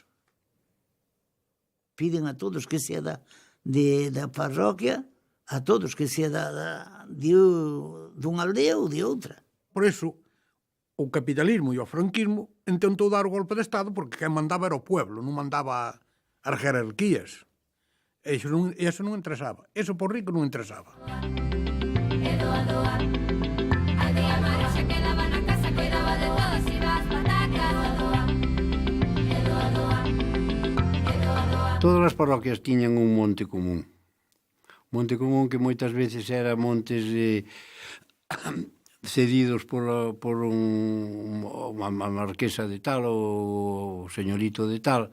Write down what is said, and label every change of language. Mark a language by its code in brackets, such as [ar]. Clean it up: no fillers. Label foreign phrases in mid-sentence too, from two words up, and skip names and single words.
[gl] Piden a todos que sea da parroquia, a todos que sea dunha aldea ou de outra. Por iso, o capitalismo e o franquismo intentou dar o golpe de Estado porque quen mandaba era o pueblo, non mandaba as jerarquías. E iso non interesaba. Eso por rico non interesaba. Doa, doa. [es] Al día Mario se quedaba [gl] na casa, cuidaba de todos e vas patacas. Doa, doa, doa. Doa, doa. Todas as parroquias tiñan un monte común. Monte común que moitas veces era montes cedidos por unha marquesa de tal ou o señorito de tal.